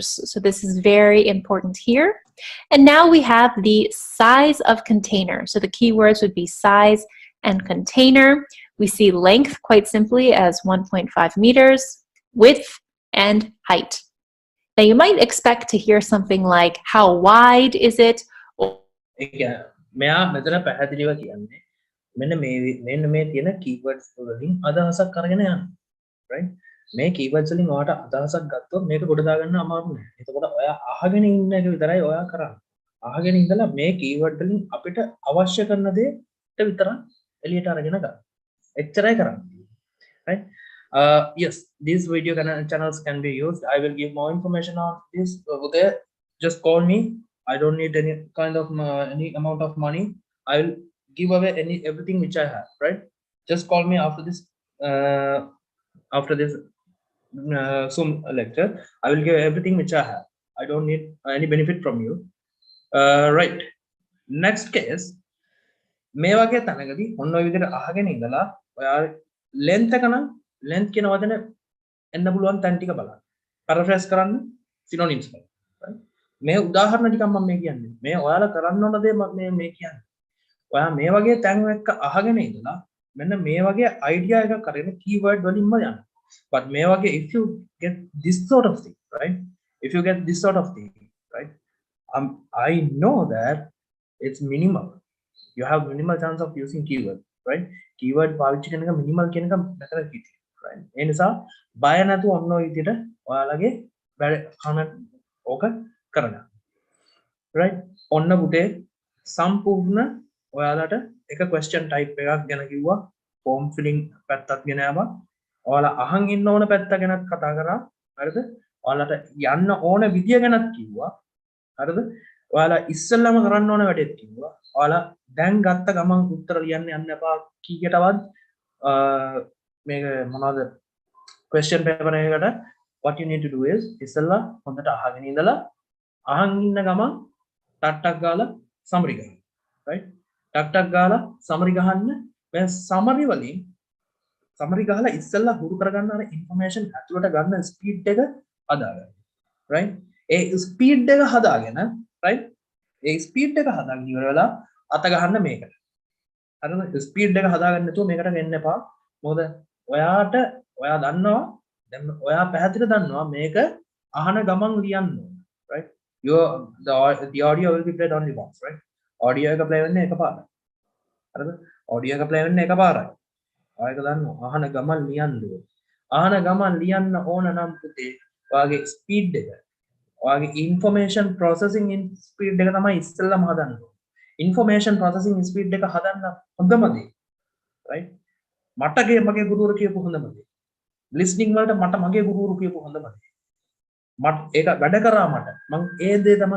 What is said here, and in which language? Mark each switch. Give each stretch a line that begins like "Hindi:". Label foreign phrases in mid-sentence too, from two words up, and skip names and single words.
English: So this is very important here. And now we have the size of container. So the keywords would be size and container. We see length quite simply as 1.5 meters, width and height. Now you might expect to hear something like, how wide is it?
Sinhala: මෙයා මෙතන පැහැදිලිව කියන්නේ මෙන්න මේ තියෙන keywords වලින් අදහසක් අරගෙන යන්න right මේ keywords වලින් ඔයාට අදහසක් ගත්තොත් මේක ගොඩ දාගන්න අමාරු නෑ එතකොට ඔයා අහගෙන ඉන්න එක විතරයි ඔයා කරන්නේ අහගෙන ඉඳලා මේ keyword වලින් අපිට අවශ්‍ය කරන දේට විතරක් එළියට අරගෙන ගන්න එච්චරයි කරන්නේ
English: right yes these video channels can be used I will give more information on this over there just call me I don't need any kind of any amount of money I will give away everything which I have right just call me after this Zoom lecture I will give everything which I have I don't need any benefit from you right next case
Sinhala: මේ වගේ තැනකදී ඔන්න ඔය විදිහට අහගෙන ඉඳලා ඔයා length එක නම් length කියන වචන එන්න පුළුවන් තැන් ටික බලන්න paraphrase කරන්න synonyms කරන්න right මේ උදාහරණ ටිකක් මම මේ කියන්නේ මේ ඔයාලා කරන්න ඕන දේ මේ කියන්නේ ඔයා මේ වගේ තැන් එක්ක අහගෙන ඉඳලා මෙන්න මේ වගේ idea එකක් අරගෙන keyword වලින්ම යන්න
English: but
Sinhala: මේ වගේ
English: if you get this sort of thing right if you get this sort of thing right I know that it's minimal you have minimal chance of using keyword right
Sinhala: keyword පාවිච්චි කරන එක minimal කියන එක මෙතන කිව්වේ
English: right
Sinhala: ඒ නිසා බය නැතුව ඔන්න ඔය විදිහට ඔයාලගේ කමෙන්ට් ඕක කරන්න right ඔන්න පුතේ සම්පූර්ණ ඔයාලට එක question type එකක් ගැන කිව්වා form filling පැත්තක් ගැන ආවා ඔයාලා අහන් ඉන්න ඕන පැත්ත ගැනත් කතා කරා හරිද ඔයාලට යන්න ඕන විදිය ගැනත් කිව්වා හරිද ඔයාලා ඉස්සෙල්ලාම කරන්න ඕන වැඩේත් කිව්වා ඔයාලා දැන් ගත්ත ගමන් උත්තර ලියන්න යන්න එපා කීයටවත් මේක මොනවද
English: question paper
Sinhala: එකකට
English: what you need to do is
Sinhala: ඉස්සෙල්ලා හොඳට අහගෙන ඉඳලා අහන් ඉන්න ගමන් ටක් ගාලා summary ගන්න right ටක් ගාලා summary ගහන්න දැන් summary වලින් summary ගහලා ඉස්සෙල්ලා හුරු කරගන්න අර information ඇතුළට ගන්න speed එක හදාගන්න right ඒ speed එක හදාගෙන right ඒ speed එක හදාගෙන ඉවර වෙලා අත ගහන්න මේකට හරිද speed එක හදාගන්න නැතුව මේකට එන්න එපා මොකද ඔයා දන්නවා දැන් ඔයා පැහැදිලිව දන්නවා මේක අහන ගමන් ලියන්න right
English: the audio will be played only once
Sinhala: right audio එක play වෙන්නේ එකපාරයි හරිද audio එක play වෙන්නේ එකපාරයි ඔයක දන්නවා අහන ගමන් ලියන්න ඕනේ. අහන ගමන් ලියන්න ඕන නම් පුතේ ඔයාගේ ස්පීඩ් එක ඔයාගේ
English: information processing speed
Sinhala: එක තමයි ඉස්සෙල්ලාම හදන්න ඕනේ.
English: information processing speed
Sinhala: එක හදන්න හොඳම දේ right මගේ ගුරුවරු කියපු හොඳම දේ listening වලට මගේ ගුරුවරු කියපු හොඳම දේ ඒක වැඩ කරා මට මම ඒ දේ තමයි